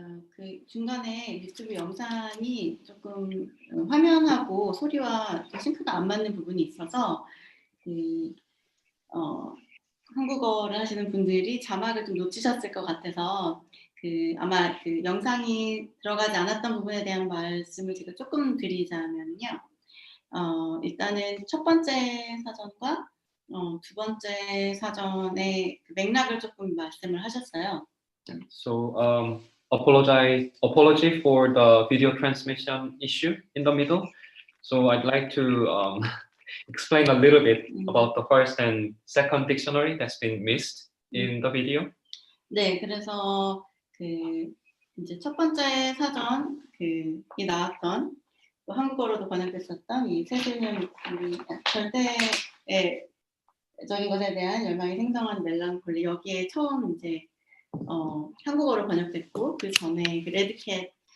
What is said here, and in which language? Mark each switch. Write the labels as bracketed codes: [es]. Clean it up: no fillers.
[ko] 그 중간에 유튜브 영상이 조금 화면하고 소리와 싱크가 안 맞는 부분이 있어서 한국어를 하시는 분들이 자막을 좀 놓치셨을 것 같아서 아마 그 영상이 들어가지 않았던 부분에 대한 말씀을 제가 조금 드리자면요. 일단은 첫 번째 사전과 두 번째 사전의 그 맥락을 조금 말씀을 하셨어요. [en] So apology for the video transmission issue in the middle. So I'd like to explain a little bit about the first and second dictionary that's been missed in the video. [ko] 네, 그래서 이제 첫 번째 사전 이 나왔던 또 한국어로도 번역됐었던 이 세술년 절대적인 것에 대한 열망이 생성한 멜랑콜리, 여기에 처음 이제 한국어로 번역됐고 그 전에 그 레드캣